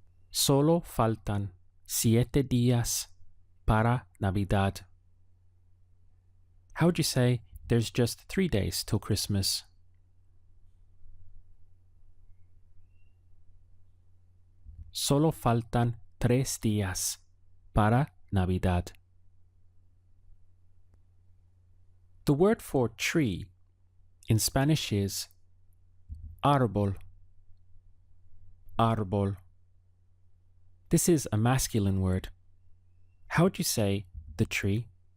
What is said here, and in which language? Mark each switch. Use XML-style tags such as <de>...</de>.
<es>Solo faltan 7 días para Navidad.</es> <en>How would you say there's just 3 days till Christmas?</en> <es>Solo faltan 3 días para Navidad.</es> <en>The word for tree in Spanish is árbol. Árbol. This is a masculine word. How would you say the tree?</en>